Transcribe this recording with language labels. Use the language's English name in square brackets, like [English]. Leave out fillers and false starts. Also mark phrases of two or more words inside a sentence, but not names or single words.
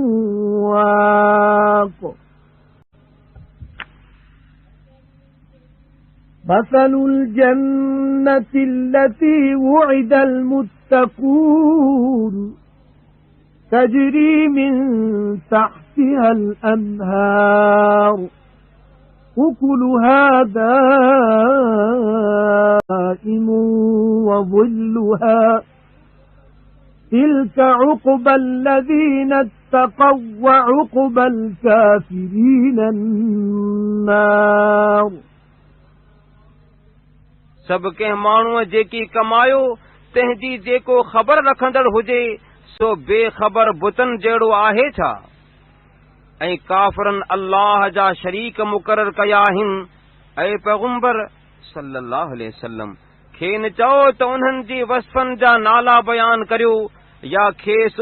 [Arabic] واق مثل الجنة التي وعد المتقون تجري من تحتها الأنهار أكلها دائم وظلها تلك عقبى الذين اتقوا وعقبى الكافرين النار [Sindhi] سب कंहिं माण्हूअ जेकी कमायो तंहिंजी जेको ख़बर रखंदड़ हुजे सो बेख़बर बुतन जहिड़ो आहे छा ऐं काफ़िरन अल्लाह जा शरीक मुक़रर कया आहिनि ऐं पैगंबर [Arabic] صلى الله عليه وسلم [Sindhi] खेनि चओ त उन्हनि जी वस्फ़नि जा नाला बयान करियो या खेसि